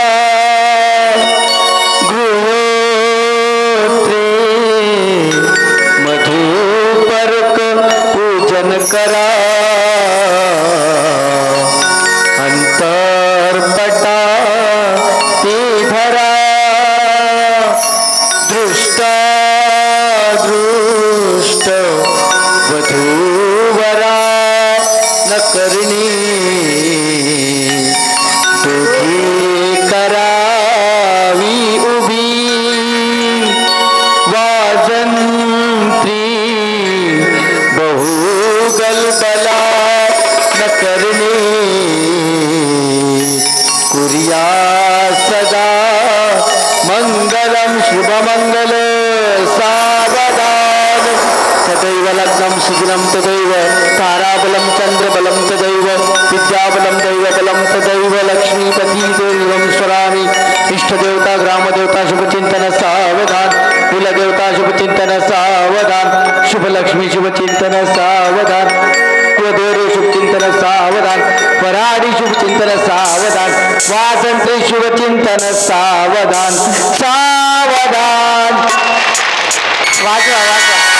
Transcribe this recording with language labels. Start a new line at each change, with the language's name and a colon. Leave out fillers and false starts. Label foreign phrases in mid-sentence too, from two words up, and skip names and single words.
Marathi: गृहोत्रे मधुपर्क पूजन करा अंतरपटा ते धरा दृष्टा दृष्ट वधूवरा न करणी दोघी करावी उभी वाजंत्री बहुगलबला न करणी
Sanskrit: कुर्या सदा मंगलम
Marathi: शुभमंगल सावधान
Sanskrit: तदैव लग्नं सुदिनं तदैव ताराबलं चंद्रबलं तदैव विद्याबलं दैवबलं तदैव लक्ष्मीपति देवं स्वरामि
Marathi: इष्टदेवता ग्रामदेवता शुभचिंतन सावधान कुलदेवता शुभचिंतन सावधान शुभलक्ष्मी शुभचिंतन सावधान कुलदेवरे शुभचिंतन सावधान पराडी शुभचिंतन सावधान वासंत्री शुभचिंतन सावधान सावधान वाजवा वाजवा